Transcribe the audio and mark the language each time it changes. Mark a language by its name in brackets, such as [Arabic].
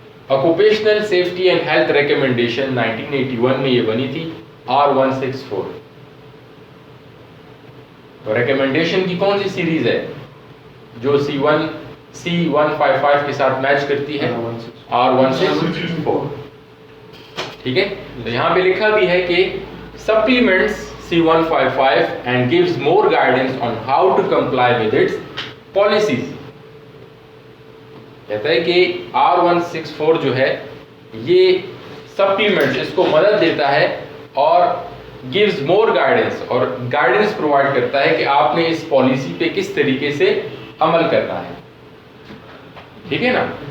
[Hindi] Occupational safety and health recommendation 1981 में ये बनी थी R164। तो रिकमेंडेशन की कौन सी सीरीज है जो C155 के साथ मैच करती है? R164। ठीक है, तो यहाँ पे लिखा भी है कि [English] supplements C155 and gives more guidance on how to comply with its policies। [Hindi] कहता है कि R164 जो है ये सप्लीमेंट, इसको मदद देता है और [English] gives more guidance, [Hindi] और गाइडेंस प्रोवाइड करता है कि आपने इस पॉलिसी पे किस तरीके से अमल करना है। ठीक है ना?